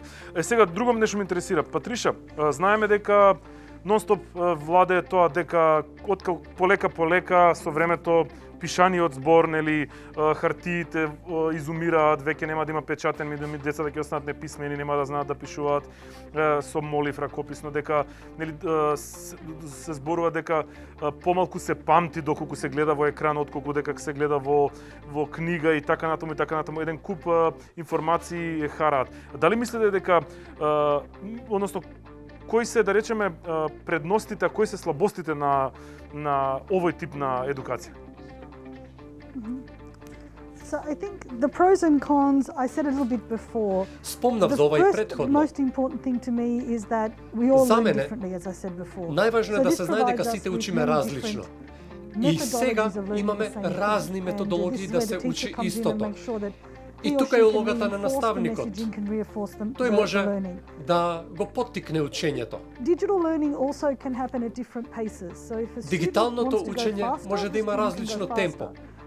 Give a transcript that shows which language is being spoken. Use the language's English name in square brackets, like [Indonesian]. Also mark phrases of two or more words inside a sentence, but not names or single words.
[Macedonian] Сега друго нешто ме интересира. Патриша, знаеме дека нонстоп владее тоа дека полека со времето пишаниот збор, нели, хартиите изумираат, веќе нема да има печатен, децата ќе останат неписмени, нема да знаат да пишуваат со молив ракописно, дека нели се зборува дека помалку се памти доколку се гледа во екран отколку дека се гледа во книга и така натаму. Еден куп информации хараат. Дали мислите дека односно кои се, да речеме, предностите, а кои се слабостите на овој тип на едукација? [English] So I think the pros and cons, I said a little bit before. [Macedonian] Спомнав за ова и претходно. [English] The most important thing to me is that we all learn differently, as I said before. [Macedonian] Најважно е да се знае дека сите учиме различно. И сега имаме разни методологии да се учи истото. И тука е улогата на наставникот. Тој може да го поттикне учењето. Дигиталното учење може да има различно темпо.